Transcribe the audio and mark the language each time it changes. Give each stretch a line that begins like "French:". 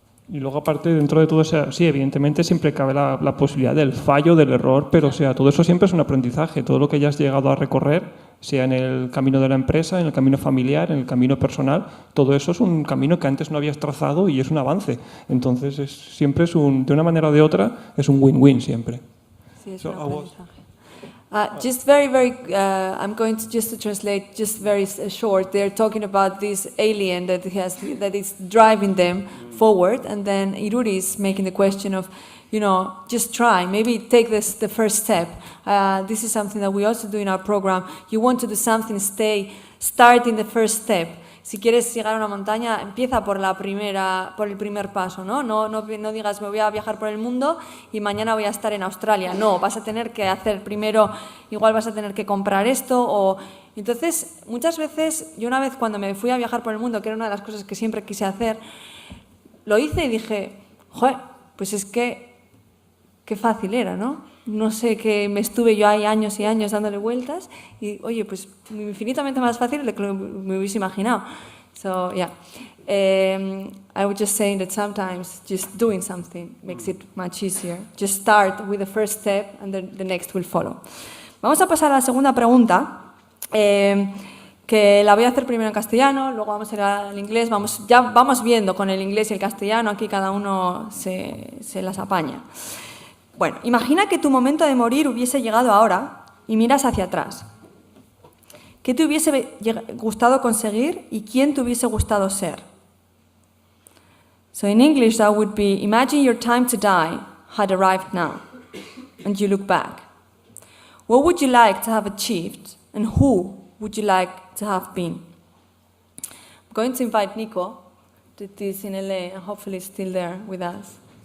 Spanish: Y luego, aparte, dentro de todo eso, sí, evidentemente siempre cabe la posibilidad del fallo, del error, pero o sea, todo eso siempre es un aprendizaje. Todo lo que ya has llegado a recorrer, sea en el camino de la empresa, en el camino familiar, en el camino personal, todo eso es un camino que antes no habías trazado y es un avance. Entonces, siempre es de una manera o de otra, es un win-win siempre. Sí, es un aprendizaje.
English: Just very, I'm going to just to translate just very short. They're talking about this alien that is driving them forward, and then Iruri is making the question of, just try, maybe take the first step. This is something that we also do in our program. You want to do something, start in the first step.
Spanish: Si quieres llegar a una montaña, empieza por el primer paso, ¿no? No digas, me voy a viajar por el mundo y mañana voy a estar en Australia. No, vas a tener que hacer primero, igual vas a tener que comprar esto. Entonces, muchas veces, yo una vez cuando me fui a viajar por el mundo, que era una de las cosas que siempre quise hacer, lo hice y dije, pues es que qué fácil era, ¿no? No sé, que me estuve yo ahí años y años dándole vueltas y, oye, pues infinitamente más fácil de lo que me hubiese imaginado.
English: So, yeah. I would just say that sometimes just doing something makes it much easier. Just start with the first step and then the next will follow.
Spanish: Vamos a pasar a la segunda pregunta, que que la voy a hacer primero en castellano, luego vamos a ir al inglés, ya vamos viendo con el inglés y el castellano, aquí cada uno se las apaña. Bueno, imagina que tu momento de morir hubiese llegado ahora y miras hacia atrás. ¿Qué te hubiese gustado conseguir y quién te hubiese gustado ser?
English: So in English that would be, imagine your time to die had arrived now, and you look back. What would you like to have achieved, and who would you like to have been? I'm going to invite Nico, that is in LA, and hopefully still there with us.